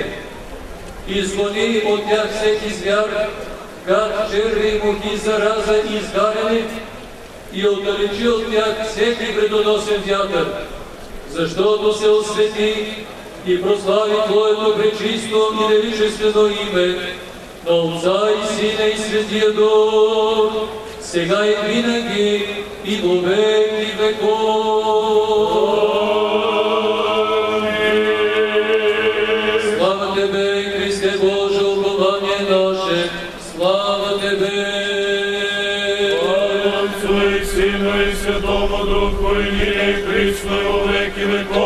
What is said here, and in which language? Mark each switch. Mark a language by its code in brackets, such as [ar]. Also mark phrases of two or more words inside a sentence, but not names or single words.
[bg] Изгони от тях всеки звяр, гад, черви, мухи, зараза и изгаряне и отдалечи от тях всеки вредоносен вятър, защото се освети и прослави Твоето пречисто и величествено име, на Отца и Сина и Светия Дух, сега и винаги и [cu] во веки веков. Слава Тебе, Христе Боже, упование наше, слава Тебе. Слава Отцу и Сину и Святому Духу, и ныне и присно и во веки веков.